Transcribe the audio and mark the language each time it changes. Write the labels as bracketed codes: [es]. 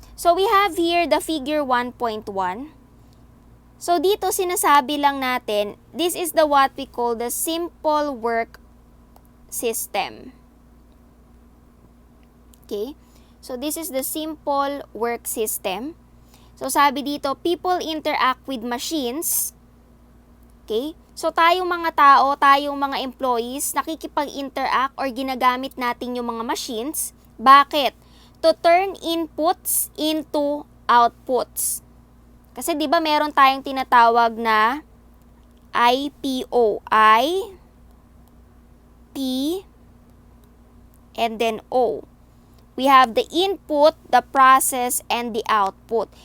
[en] So, we have here the figure 1.1. So, [tl] dito sinasabi lang natin, [en] this is the what we call the simple work system. Okay? So, this is the simple work system. So, [tl] sabi dito, [en] people interact with machines. Okay? [tl] So, tayong mga tao, tayong mga employees, nakikipag-interact or ginagamit natin yung mga machines. Bakit? [en] To turn inputs into outputs. [tl] Kasi, di ba, meron tayong tinatawag na IPO. [en] I, P, and then O. We have the input, the process, and the output.